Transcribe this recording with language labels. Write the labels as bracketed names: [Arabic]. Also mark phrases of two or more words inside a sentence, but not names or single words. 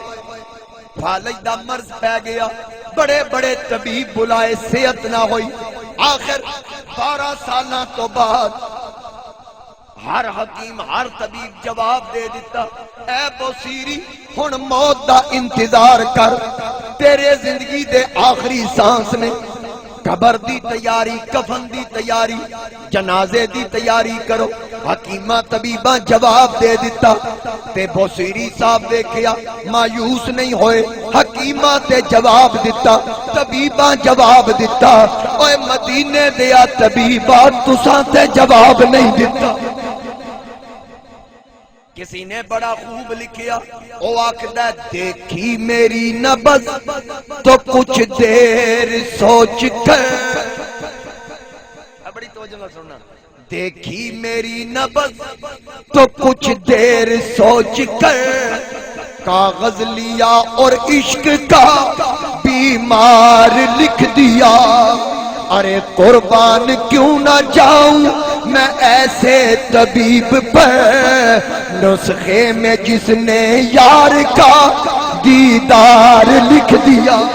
[Punjabi] فالج دا مرض پہ گیا، بڑے بڑے طبیب بلائے، صحت نہ ہوئی، آخر 12 سالاں تو بعد ہر حکیم ہر طبیب جواب دے دیتا، اے بوصیری ہن موت دا انتظار کر، تیرے زندگی دے آخری سانس میں قبر دی تیاری، کفن دی تیاری، جنازے دی تیاری کرو۔ حکیمہ طبیبہ جواب دے دیتا تے بوصیری صاحب دیکھیا مایوس نہیں ہوئے، حکیمہ تے جواب دیتا، طبیبہ جواب دیتا، اوے مدینے دیا طبیبہ تساں تے جواب نہیں دیتا۔ کسی نے بڑا خوب لکھیا، او آکھدا [Urdu] دیکھی میری نبض تو کچھ دیر سوچ کر، [Punjabi] بڑی توجہ نہ سننا، [Urdu] دیکھی میری نبض تو کچھ دیر سوچ کر، کاغذ لیا اور عشق کا بیمار لکھ دیا، ارے قربان کیوں نہ جاؤں میں ایسے طبیب پر، نسخے میں جس نے یار کا دیدار لکھ دیا۔